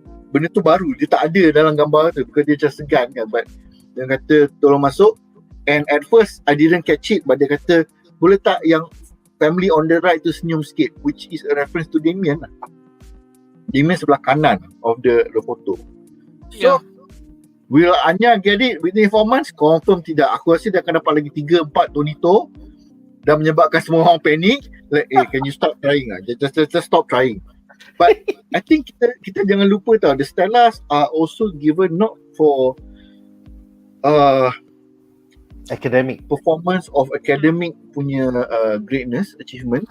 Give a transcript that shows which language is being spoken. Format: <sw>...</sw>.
<ms>Benda tu baru, dia tak ada dalam gambar tu because dia just segan kan. But dia kata tolong masuk.</ms> <en>And at first I didn't catch it, but dia kata boleh tak yang family on the right tu senyum sikit, which is a reference to Damien lah.</en> <ms>Damien sebelah kanan of the photo.</ms> <en>So will Anya get it within 4 months?</en> <ms>Confirm tidak. Aku rasa dia akan dapat lagi 3-4 Tonito dan menyebabkan semua orang panik.</ms> <en>Like, can you stop trying lah? Just stop trying. But I think kita jangan lupa tau, the Stellas are also given not for academic performance of academic punya greatness, achievement.</en>